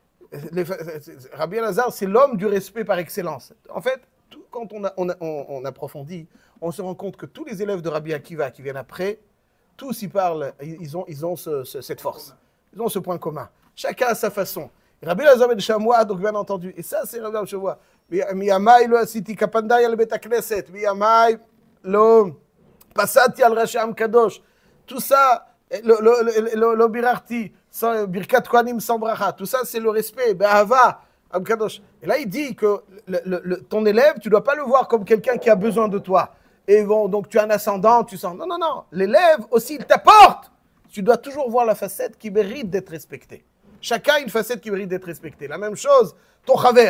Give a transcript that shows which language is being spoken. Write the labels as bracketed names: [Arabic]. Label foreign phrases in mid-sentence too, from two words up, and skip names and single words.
[French] Rabbi Elazar, c'est l'homme du respect par excellence. En fait, quand on approfondit, on se rend compte que tous les élèves de Rabbi Akiva qui viennent après, tous y parlent, ils ont cette force. Ils ont ce point commun. Chacun à sa façon. Rabbi Elazar ben Shamoua, donc bien entendu. Et ça, c'est Rabbi ben Shamoua. [Hebrew] מימיי לא עשיתי כפנדאי על בית הכנסת, מימיי לא פסעתי על ראשי עם קדוש. [French] Tout ça, [Hebrew] לא בירכתי, ברכת כהנים [French] sans bracha. Tout ça, c'est le respect, [Hebrew] באהבה, עם קדוש. [French] Et là, il dit que ton élève, tu ne dois pas le voir comme quelqu'un qui a besoin de toi. Et bon, donc tu as un ascendant, tu sens. Non. L'élève aussi, il t'apporte. Tu dois toujours voir la facette qui mérite d'être respectée. Chacun a une facette qui mérite d'être respectée. La même chose, ton chaver.